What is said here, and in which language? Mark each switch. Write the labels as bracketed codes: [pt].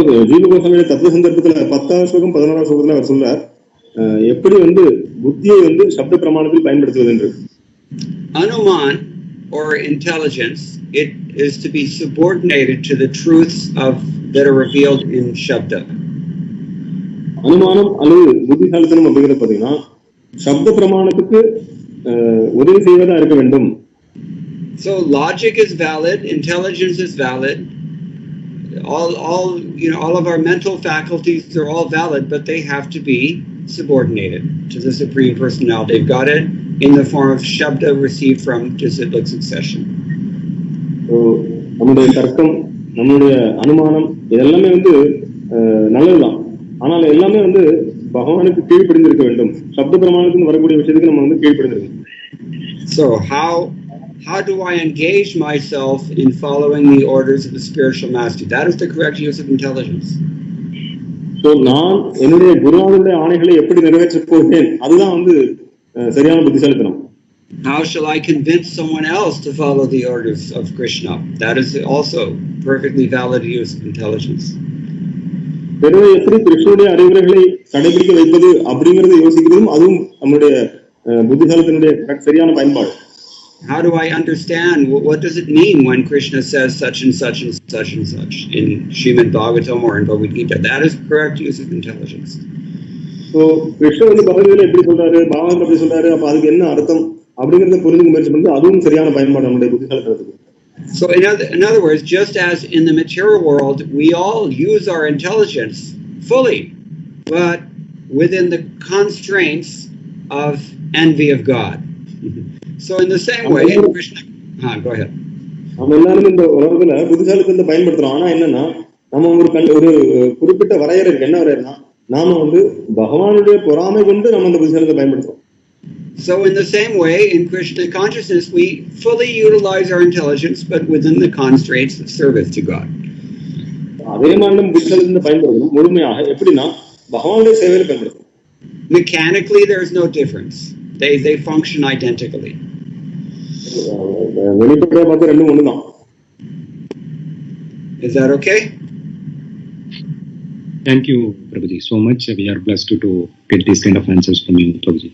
[ta] ஜீவ கோஸ்வாமியோட தத்துவ சந்தர்ப்பத்துல 10வது ஸ்லோகம் 11வது ஸ்லோகத்துல அவர் சொல்றார் எப்படி வந்து புத்தியை வந்து சப்த பிரமாணத்தில் பயன்படுத்துவது என்று. [en] Anuman or intelligence, it is to be subordinated to the truths that are revealed in Shabda. [ta] அனுமானம் அல்லது புத்திசாலித்தனம் அப்படிங்கிறது பாத்தீங்கன்னா சப்த பிரமாணத்துக்கு உதவி செய்வதா இருக்க வேண்டும். [en] So logic is valid, intelligence is valid. All of our mental faculties are all valid, but they have to be subordinated to the Supreme Personality of Godhead in the form of Shabda received from disciplic succession. [ta] நம்முடைய தர்க்கம், நம்முடைய அனுமானம் இதெல்லாமே வந்து நல்லதுதான். ஆனால் எல்லாமே வந்து பகவானுக்கு கீழ்ப்படிந்திருக்க வேண்டும். சப்த பிரமாணத்துக்கு வரக்கூடிய விஷயத்துக்கு நம்ம வந்து கீழ்ப்படிந்திருக்கோம். [en] So how do I engage myself in following the orders of the spiritual master? That is the correct use of intelligence. [ta] So நான் என்னுடைய குருநாதருடைய ஆணைகளை எப்படி நிறைவேற்றப் போகிறேன், அதுதான் வந்து சரியான புத்திசாலித்தனம். [en] How shall I convince someone else to follow the orders of Krishna? That is also perfectly valid use of intelligence. [ta] பிறகு எப்படி கிருஷ்ணனுடைய அறிவுரைகளை கடைபிடிக்க வைப்பது அப்படிங்கறத யோசிக்கிறதும் அதுவும் நம்முடைய புத்திசாலித்தனுடைய சரியான பயன்பாடு. [en] How do I understand what does it mean when Krishna says such and such and such and such in Srimad Bhagavatam or in Bhagavad Gita? That is correct use of intelligence. [ta] So கிருஷ்ணர் வந்து பகவத்கீதையில எப்படி சொல்றாரு, பாகவதம் எப்படி சொல்றாரு, அப்ப அதுக்கு என்ன அர்த்தம் அப்படிங்கறத புரிஞ்சுக்க முயற்சி பண்றது அதுவும் சரியான பயன்பாடு நம்முடைய புத்திசாலித்தனத்துக்கு. [en] So in other words, just as in the material world, we all use our intelligence fully, but within the constraints of envy of God. So in the same way, in Krishna, go ahead. [ta] நம்ம எல்லாரும் இந்த உலகத்துல புத்திசாலித்தனத்தை பயன்படுத்துறோம். ஆனா என்னன்னா நம்ம ஒரு குறிப்பிட்ட வரையறை இருக்கு. என்ன வரையறைனா நாம வந்து பகவானுடைய பொறாமை கொண்டு நம்ம அந்த புத்திசாலித்தனத்தை பயன்படுத்துறோம். [en] So in the same way, in Krishna consciousness, we fully utilize our intelligence, but within the constraints of service to God. [ta] அதே மாதிரி நம்ம புத்திசாலித்தனத்தை பயன்படுத்தணும் முழுமையாக. எப்படின்னா பகவானுடைய சேவையில பயன்படுத்தணும். [en] Mechanically, there is no difference. They function identically. [ta] வெளிப்படையா பார்த்தா ரெண்டும் ஒண்ணுதான். [en] Is that okay? Thank you, Prabhuji, so much. We are blessed to get these kind of answers from you, Prabhuji.